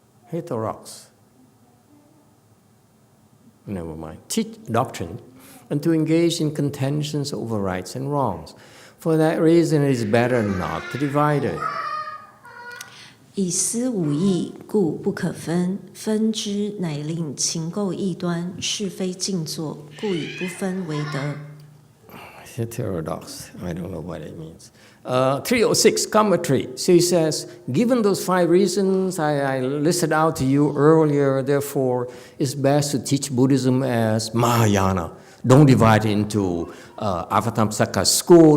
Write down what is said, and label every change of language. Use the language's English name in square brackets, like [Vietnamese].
[English] Heterodox. Never mind. Teach doctrine and to engage in contentions over rights and wrongs. For that reason, it is better not to divide it. [Chinese] 以思无益，故不可分。分之，乃令情垢异端，是非尽作，故以不分为德。 [English] Heterodox. I don't know what it means. 306, commentary. So he says, given those 5 reasons I listed out to you earlier, therefore, it's best to teach Buddhism as Mahayana. Don't divide it into Avatamsaka school.